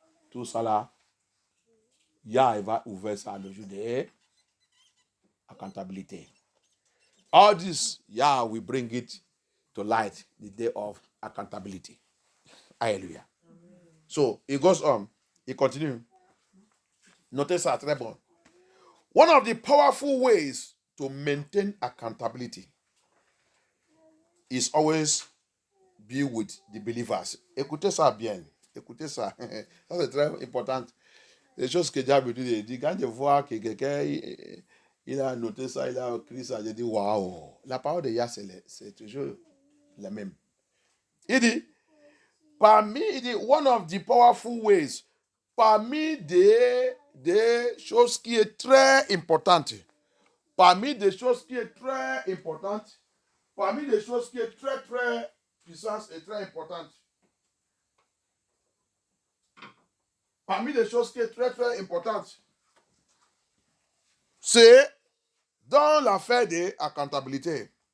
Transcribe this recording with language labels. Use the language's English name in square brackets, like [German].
[French] Tout ça là, Yah va ouvrir ça le jour de accountability. [English] All this, Yah will bring it to light the day of accountability. Hallelujah. So, it goes on. It continues. [French] Notez ça, très bon. [English] One of the powerful ways to maintain accountability is always be with the believers. [French] Écoutez ça bien. Écoutez ça. Ça, c'est très important. Les choses que Dieu dit, quand je vois que quelqu'un il a noté ça, il a écrit ça, je dis waouh. La parole de Yah, c'est toujours la même. Il dit, [English] one of the powerful ways, [French] parmi des choses qui est très importante, parmi des choses qui est très importante, parmi des choses qui est très très puissante et très importante, parmi des choses qui est très très importante, c'est dans l'affaire de accountability.